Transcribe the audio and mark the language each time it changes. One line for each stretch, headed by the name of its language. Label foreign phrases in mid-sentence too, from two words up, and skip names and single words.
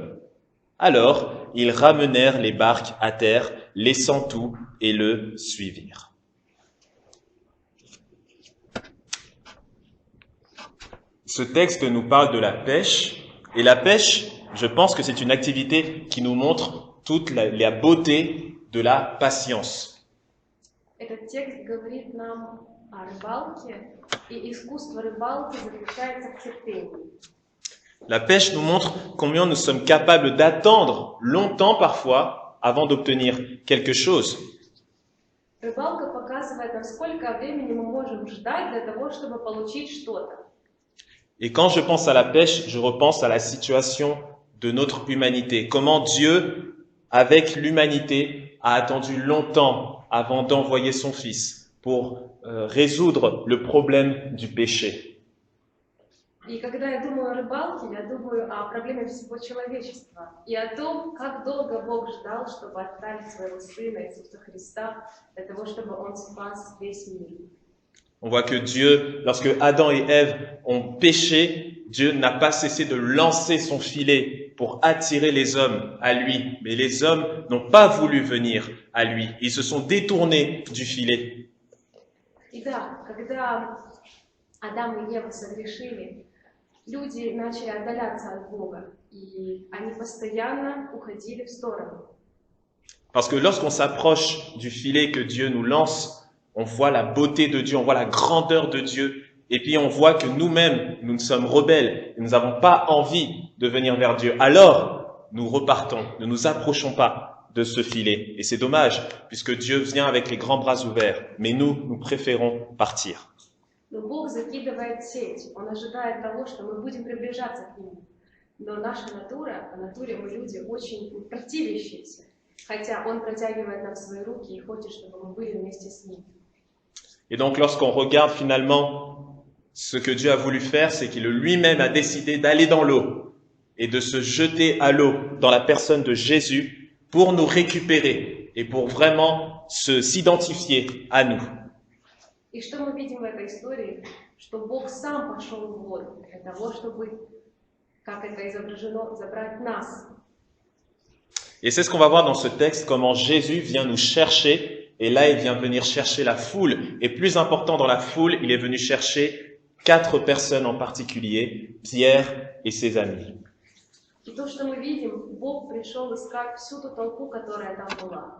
French: » Alors ils ramenèrent les barques à terre, laissant tout, et le suivirent. Ce texte nous parle de la pêche, et la pêche, je pense que c'est une activité qui nous montre toute la beauté de la patience.
Russian: Этот текст говорит нам о рыбалке, и искусство рыбалки заключается в терпении.
French: La pêche nous montre combien nous sommes capables d'attendre longtemps parfois avant d'obtenir quelque chose.
Russian: Рыбалка показывает нам, сколько времени мы можем ждать для того, чтобы получить что-то.
French: Et quand je pense à la pêche, je repense à la situation de notre humanité. Comment Dieu, avec l'humanité, a attendu longtemps avant d'envoyer son Fils pour résoudre le problème du péché.
Russian: И когда я думаю о рыбалке, я думаю о проблеме всего человечества и о том, как долго Бог ждал, чтобы отправить своего Сына Иисуса Христа для того, чтобы Он спас весь мир.
French: On voit que Dieu, lorsque Adam et Ève ont péché, Dieu n'a pas cessé de lancer son filet pour attirer les hommes à lui. Mais les hommes n'ont pas voulu venir à lui. Ils se sont détournés du filet.
Russian: И да, когда Адам и Ева согрешили, люди начали отдаляться от Бога, и они постоянно уходили в сторону.
French: Parce que lorsqu'on s'approche du filet que Dieu nous lance, on voit la beauté de Dieu, on voit la grandeur de Dieu, et puis on voit que nous-mêmes, nous sommes rebelles, et nous n'avons pas envie de venir vers Dieu. Alors, nous repartons, ne nous approchons pas de ce filet. Et c'est dommage, puisque Dieu vient avec les grands bras ouverts, mais nous préférons partir.
Russian: Но Бог закидывает сеть, Он ожидает того, что мы будем приближаться к Нему. Но наша натура, по натуре мы люди очень противящиеся, хотя Он протягивает нам свои руки и хочет, чтобы мы были вместе с Ним.
French: Et donc lorsqu'on regarde finalement ce que Dieu a voulu faire, c'est qu'il lui-même a décidé d'aller dans l'eau. et de se jeter à l'eau dans la personne de Jésus pour nous récupérer et pour vraiment s'identifier à nous.
Russian: И что мы видим в этой истории? Что Бог сам пошел в воду для того, чтобы, как это изображено, забрать нас.
French: Et c'est ce qu'on va voir dans ce texte, comment Jésus vient nous chercher, et là il vient venir chercher la foule. Et plus important dans la foule, il est venu chercher 4 personnes en particulier, Pierre et ses amis.
Russian: И то, что мы видим, Бог пришел искать всю ту толпу, которая там была.